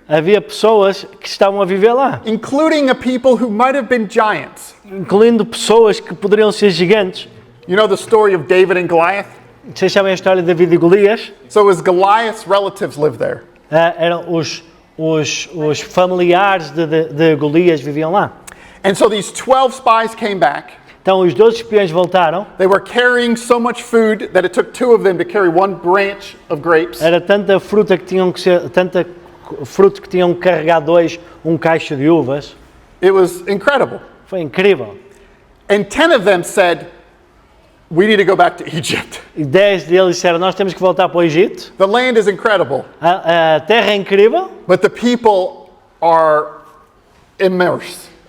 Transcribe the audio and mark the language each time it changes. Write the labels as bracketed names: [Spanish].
[Portuguese] Havia pessoas que estavam a viver lá, [English] including a people who might have been giants. [Portuguese] incluindo pessoas que poderiam ser gigantes. [English] You know the story of David and Goliath? [Portuguese] Vocês sabem a história de David e Golias? [English] So as Goliath's relatives lived there. [Portuguese] Eram os familiares de Golias viviam lá. [English] And so these 12 spies came back. [Portuguese] Então os 12 espiões voltaram. [English] They were carrying so much food that it took two of them to carry one branch of grapes. [Portuguese] Era tanta fruta que tinham que ser, tanta fruto que tinham que carregar um cacho de uvas. [English] It was incredible. [Portuguese] Foi incrível. [English] And 10 of them said, we need to go back to Egypt. [Portuguese] E 10 deles disseram: nós temos que voltar para o Egito. [English] The land is incredible, [Portuguese] A terra é incrível, [English] but the people are immersed.